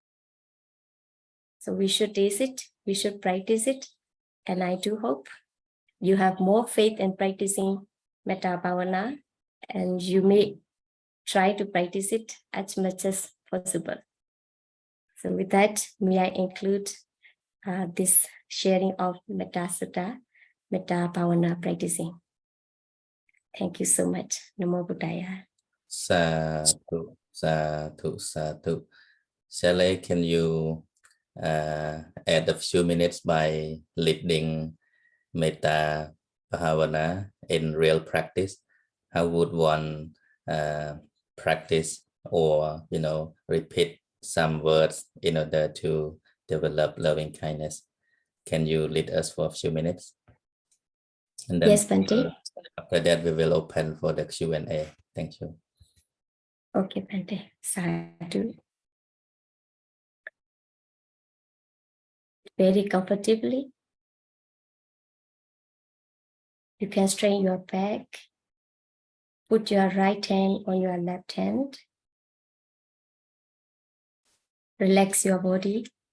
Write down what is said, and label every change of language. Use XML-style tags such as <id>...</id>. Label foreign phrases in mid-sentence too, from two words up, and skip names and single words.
<en>So we should taste it, we should practice it, and I do hope you have more faith in practicing Metta-bhāvana, and you may try to practice it as much as possible. So with that, may I include this sharing of Metta-sutta, Metta-bhāvana practicing. Thank you so much.</en> <pi>Namo Buddhaya. Sadhu, sadhu, sadhu.</pi> <en>Sayalay, can you add a few minutes by leading Metta-bhāvana in real practice? How would one practice or, repeat some words in order to develop loving kindness? Can you lead us for a few minutes? And then Yes, Bhante. after that, we will open for the Q&A. Thank you. Okay, Bhante. Sadhu. Very comfortably. You can straighten your back. Put your right hand on your left hand. Relax your body.</en>